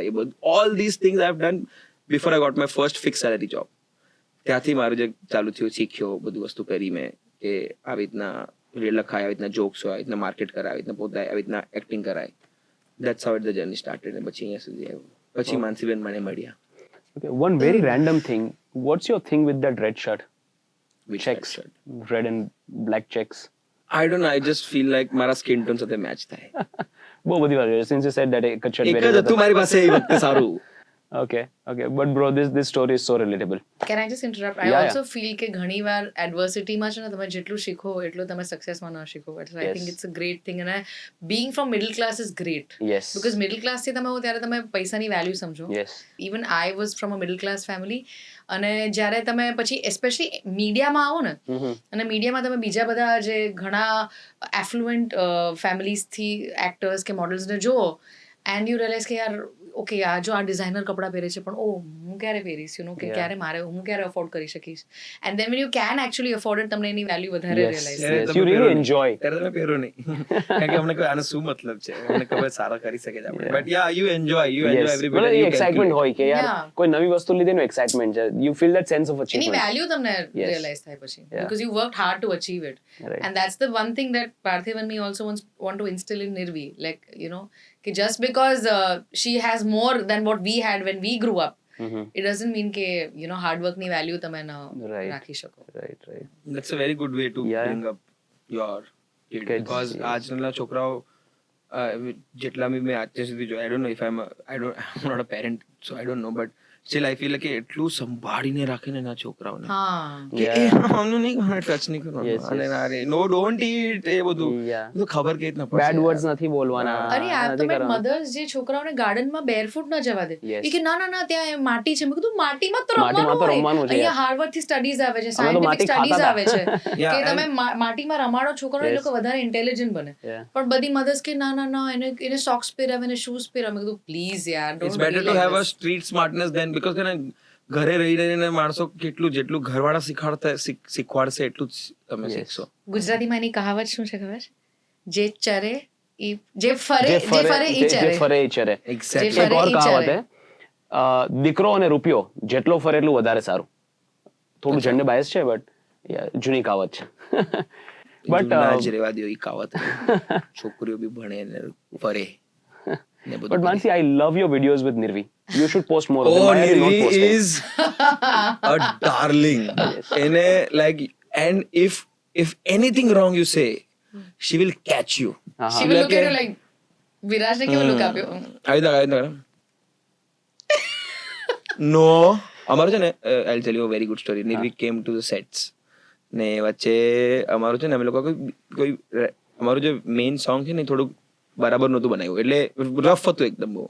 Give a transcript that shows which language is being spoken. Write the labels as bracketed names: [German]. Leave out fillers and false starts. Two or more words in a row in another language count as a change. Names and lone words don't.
[Gujarati] એ બધું [English] all this things I have done before I got my first fix salary job. [Gujarati] ત્યાંથી મારું જે ચાલુ થયું, શીખ્યો, બધું વસ્તુ કરી મેં કે આવી રીતના લખાય, આવી રીતના જોક્સ હોય, આવી રીતના માર્કેટ કરાય, આવી રીતના પોતાય, આવી રીતના એક્ટિંગ કરાય. [English] that's how the journey started. [Gujarati] ને પછી અહીંયા સુધી આવ્યું. પછી માનસીબેન મને મળ્યા. [English] Okay. One very random thing. What's your thing with that red shirt? Which Checks. shirt? Red and black checks. I don't know. I just feel like [Gujarati] મારા સ્કિન ટોન સાથે મેચ થાય. બહુ બધી વાર [English] since you said that [Gujarati] એક જ shirt એક જ પહેરી હતું મારી પાસે એ વખતે સારું. [English] Okay. But bro, this story is so relatable. Can I just interrupt? I Yeah, also feel [Gujarati] કે ઘણી વાર એડવર્સિટીમાં છે ને તમે જેટલું શીખો એટલું તમે સક્સેસમાં ન શીખો. [English] But I think it's a great thing and being from middle class is great. Yes. [Gujarati] Because [English] middle class [Gujarati] થી તમે હો ત્યારે તમે પૈસાની વેલ્યુ સમજો. [English] Yes. Even I was from a middle class family [Gujarati] અને જ્યારે તમે પછી એસ્પેશિયલી મીડિયામાં આવો ને અને મીડિયામાં તમે બીજા બધા જે ઘણા એફ્લુએન્ટ ફેમિલીઝથી એક્ટર્સ કે મોડલ્સને જુઓ [English] and you realize [Gujarati] કે યાર ઓકે આ જો આ ડિઝાઇનર કપડાં પહેરે છે પણ ઓ હું ક્યારે પહેરીશ [English] you know [Gujarati] કે ક્યારે મારે હું ક્યારે અફોર્ડ કરી શકીશ [English] and then when you can actually afford it [Gujarati] તમને એની વેલ્યુ વધારે [English] Yes. [Gujarati] રિયલાઇઝ [English] Yes. [Gujarati] તમે [English] You really [Gujarati] પહેરો નહીં. [English] enjoy. [Gujarati] ત્યારે તમે પહેરો નહીં. કારણ કે અમને કોઈ આનો શું મતલબ છે, અમને ખબર સારા કરી શકે છે આપણે. [English] but ya you enjoy Yes. એવરી [Gujarati] મતલબ એ [English] બિટ. [Gujarati] excitement હોય કે યાર [English] Yeah. [Gujarati] કોઈ નવી વસ્તુ લીધેનું excitement છે. [English] You feel that sense of [Gujarati] એની [English] achievement. [Gujarati] વેલ્યુ તમને [English] Yes. [Gujarati] રિયલાઇઝ થાય પછી [English] Yeah. because you worked hard to achieve it. Right. And that's the one thing that Parthiv and me also want to instill in Nirvi, like you know कि just because she has more than what we had when we grew up, it doesn't mean કે you know hard work [Gujarati] ની value તમે ન [English] Right. [Gujarati] રાખી શકો. [English] Right. That's a very good way to Yeah. bring up your kid. Kids, Because yes. [Gujarati] આજના છોકરાઓ જેટલા બી મેં અત્યાર સુધી જોયા, [English] I don't know if I'm not a parent, so I don't know, but still I feel like [Gujarati] કે એટલું સંભાળીને રાખે ને એના છોકરાઓને હા કે [English] Yeah. [Gujarati] એ આમનું નહીં કરવાનું, ટચ નહીં કરવાનું, [English] Yes, [Gujarati] અને [English] yes. [Gujarati] ના રે [English] no don't eat [Gujarati] એ બધું [English] Yeah. [Gujarati] બધું ખબર કે રીતના પડશે [English] Bad [Gujarati] યાર. words નથી બોલવાના. અરે આ નથી તમે કરવાના. મધર્સ જે છોકરાઓને ગાર્ડનમાં બેરફૂટ ન જવા દે Yes. એ કે ના ના ના ત્યાં એ માટી છે મેં કીધું માટીમાં તો માટીમાં તો રમવાનું રમવાનું હોય છે, અહીંયા હાર્વર્ડ થી સ્ટડીઝ આવે છે અમે તો સાયન્ટિફિક માટી સ્ટડીઝ ખાતા આવે છે [English] Yeah, [Gujarati] કે તમે માટીમાં રમાડો છોકરાઓ એ [English] Yes. [Gujarati] લોકો વધારે ઇન્ટેલિજન્ટ બને [English] Yeah. [Gujarati] પણ બધી મધર્સ કે ના ના ના એને સોક્સ પહેરાવે એને શૂઝ પહેરાવે મેં કીધું પ્લીઝ યાર [English] It's ડોન્ટ better to have a street smartness than because [Gujarati] કે ને ઘરે રહી રહીને માણસો જેટલું ઘરવાળા શીખવાડશે એટલું જ તમે [English] Yes. [Gujarati] શીખશો. ગુજરાતીમાં એની કહાવત શું છે ખબર જે ચરે જે ફરે ઈ ચરે [English] Exactly. [Gujarati] જે એક ફરે ઓર ઈ કહાવત ચરે. હે દીકરો અને રૂપિયો જેટલો ફરે એટલું વધારે સારું. થોડું જેન્ડર બાયસ છે બટ જૂની કહાવત છે. But, ના જ રેવા દો ઈ કાવત છોકરીઓ બી ભણે ને ફરે ને બધું [English] But Mansi, I love your videos with Nirvi. You should post more of them. Oh, Why are you not Nirvi posting? is a darling. એને like, and if anything wrong you say, she will catch you. She will look at you like, [Gujarati] વિરાજને કેવો લુક આપ્યો? આવી રીતના નો અમારું છે ને [English] I'll tell you a very good story. [Gujarati] Nirvi [English] came to the sets [Gujarati] ને વચ્ચે અમારું છે ને અમે લોકો કોઈ અમારું જે મેઇન સોંગ છે ને થોડુંક બરાબર નહોતું બનાવ્યું, એટલે રફ હતું એકદમ બહુ.